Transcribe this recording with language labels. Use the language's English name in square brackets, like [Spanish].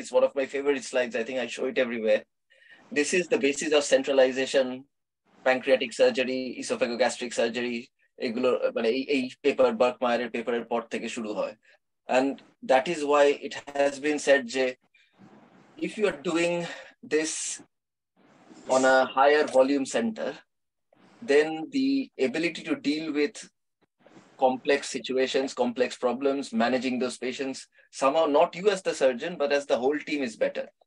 [English] It's one of my favorite slides. I think I show it everywhere. This is the basis of centralization, pancreatic surgery, esophagogastric surgery. [Bangla] এগুলো মানে এই paper বার্কমায়ারের পেপারের পর থেকে শুরু হয়. [English] And that is why it has been said যে if you are doing this on a higher volume center, then the ability to deal with complex situations, complex problems, managing those patients, somehow not you as the surgeon, but as the whole team is better.